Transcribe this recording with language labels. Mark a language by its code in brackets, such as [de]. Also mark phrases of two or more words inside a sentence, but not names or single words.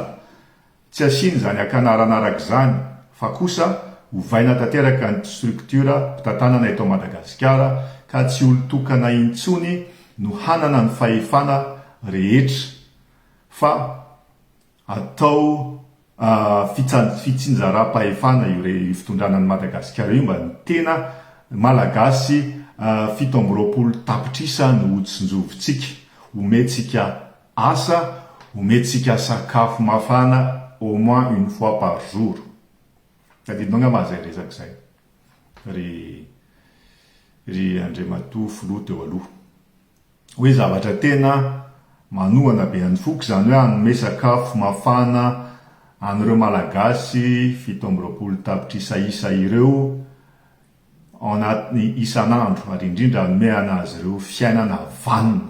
[mg] Tsy asiny zany akanaranaraka zany fa kosa ovaina tanteraka ny struktura mpitantanana eto Madagasikara ka tsy olon-tokana intsony no hanana ny fahefana rehetra fa atao fitsinjaram-pahefana io fitondranan'ny Madagasikara io mba ny tena malagasy 7 tapitrisa no odsonjovintsika, omentsika asa, omentsika sakafo mafana [fr] au moins une fois par jour. [mg] Tadidinao nga mazay resaky zay ry Andriamato filoha teo aloha hoe zavatra tena manohana be any foky, zany hoe anome sakafo mafana an'ireo malagasy 7 tapitrisa isa ireo anaty isan'andro, ary indrindra anome anazy ireo fiainana vanina.